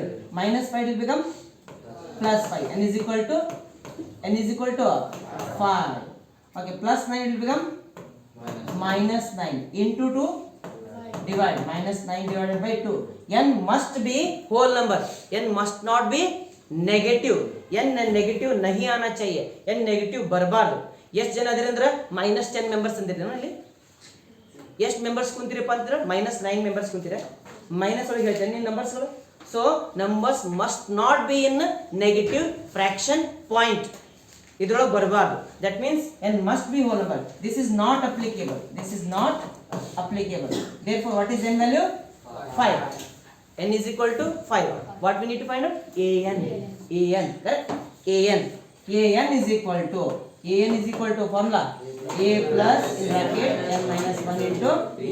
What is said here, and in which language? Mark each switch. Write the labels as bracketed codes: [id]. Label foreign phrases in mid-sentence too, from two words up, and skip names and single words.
[en] Minus 5 will become plus 5. n is equal to 5. Okay, plus 9 will become minus 9 into 2 divide minus 9 divided by 2. n must be whole number, n must not be negative. n negative [hi] नहीं आना चाहिए, [en] n negative [kn] ಬರಬಾರ್ದು. ಎಷ್ಟು ಜನ ಅದೀರಿ ಅಂದ್ರೆ -10 ಮೆಂಬರ್ಸ್ ಅಂದಿರಿ ಅಲ್ಲಿ. ಎಷ್ಟು ಮೆಂಬರ್ಸ್ ಕುಂತಿರಪ್ಪ ಅಂದ್ರೆ -9 ಮೆಂಬರ್ಸ್ ಕುಂತಿರ. ಮೈನಸ್ ಒಳಗೆ ಹೇಳ್ತೇನೆ ನಿಮ್ಮ ನಂಬರ್ಸ್ಗಳು. [en] so numbers must not be in negative fraction point, [kn] ಇದ್ರೊಳಗೆ ಬರಬಾರ್ದು. [en] that means n must be whole number. this is not applicable, this is not applicable. Therefore what is n value? 5. n is equal to 5. What we need to find out? an. Correct? an is equal to formula a plus in bracket n minus 1 into d.